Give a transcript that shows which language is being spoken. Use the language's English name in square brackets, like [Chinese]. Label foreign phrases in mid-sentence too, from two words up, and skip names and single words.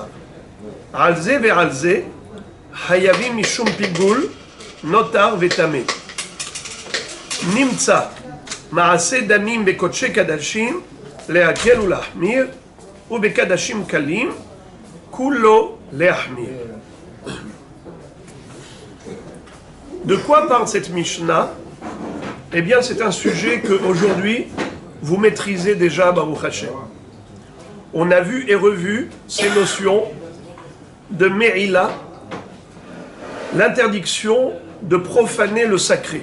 [Hebrew] על זה ועל זה חייבים משום פיגול נותר וטמא. נמצא מעשה דמים בקודשי קדשים להקל ולהחמיר, ובקדשים קלים כולו להחמיר. [French] De quoi parle cette Mishnah? Eh bien, c'est un sujet que aujourd'hui vous maîtrisez déjà, [Hebrew] ברוך השם. [French] On a vu et revu ces notions de Me'ila, l'interdiction de profaner le sacré.